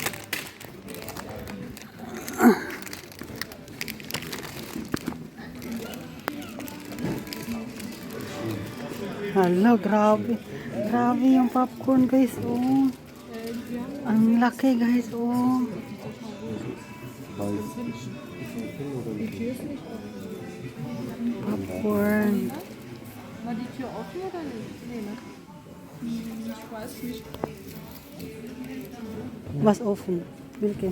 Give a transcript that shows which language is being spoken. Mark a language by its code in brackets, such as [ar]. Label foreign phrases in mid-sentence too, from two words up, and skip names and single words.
[tl] Hala, grabe. Grabe yung popcorn guys. Oh. Ang laki guys. Oh. Popcorn. [de] War die Tür offen oder nicht? Nee, ne? Ich weiß nicht. Was offen? Welche?